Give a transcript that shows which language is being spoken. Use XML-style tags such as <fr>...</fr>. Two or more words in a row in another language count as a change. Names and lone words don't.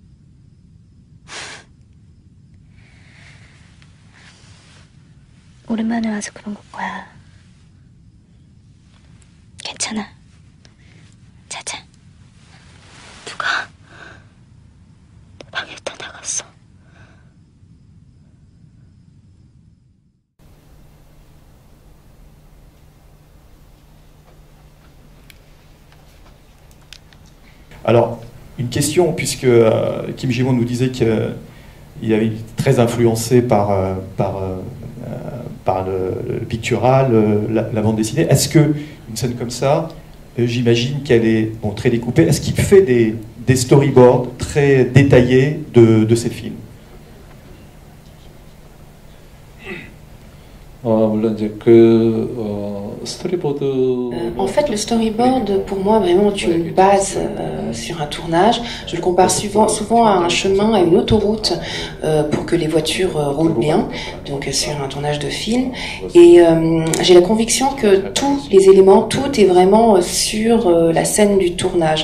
<ko>오랜만에 와서 그런 걸 거야. 괜찮아. 자자. 누가 내 방에다 나갔어.</ko> <fr>Alors, une question, puisque Kim Ji-won nous disait qu'il avait été très influencé par le pictural, la bande dessinée. Est-ce qu'une scène comme ça, j'imagine qu'elle est très découpée, est-ce qu'il fait des storyboards très détaillés de ces films?</fr> <ko>물론 이제 스토리보드.</ko> <fr>En fait, le storyboard, pour moi, vraiment est une base sur un tournage. Je le compare souvent à un chemin, à une autoroute, pour que les voitures roulent bien, donc sur un tournage de film. Et j'ai la conviction que tous les éléments, tout est vraiment sur la scène du tournage.</fr>